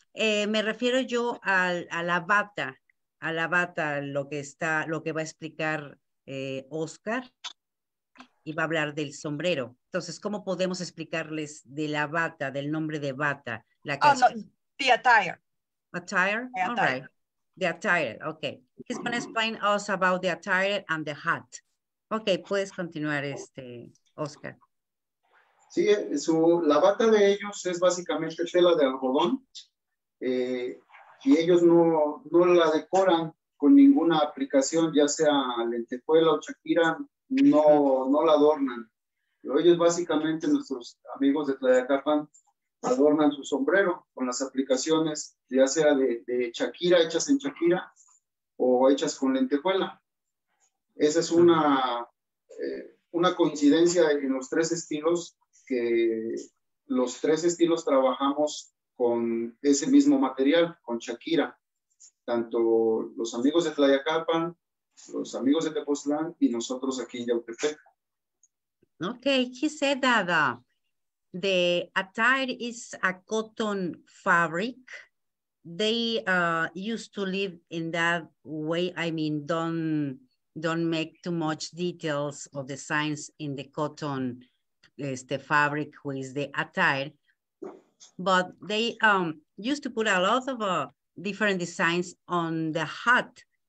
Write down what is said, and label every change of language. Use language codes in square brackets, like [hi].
[es] Me refiero yo a la bata, lo que va a explicar Oscar, y va a hablar del sombrero. Entonces, ¿cómo podemos explicarles de la bata, del nombre de bata? [en] The attire. Attire? All right. The attire, okay. He's going to explain us about the attire and the hat. [es] Okay, puedes continuar, Oscar. Sí, la bata de ellos es básicamente tela de algodón y ellos no la decoran con ninguna aplicación, ya sea lentejuela o chaquira, no la adornan. Pero ellos básicamente, nuestros amigos de Tlayacapan, adornan su sombrero con las aplicaciones, ya sea de chaquira, hechas en chaquira o hechas con lentejuela. Esa es una coincidencia en los tres estilos, que los tres estilos trabajamos con ese mismo material, con chaquira. Tanto los amigos de Tlayacapan, los amigos de Tepoztlán y nosotros aquí en Yautepec. [en] Okay, he said that the attire is a cotton fabric they used to live in that way. I mean, don't make too much details of the designs in the cotton the fabric, who is the attire, but they used to put a lot of different designs on the hat.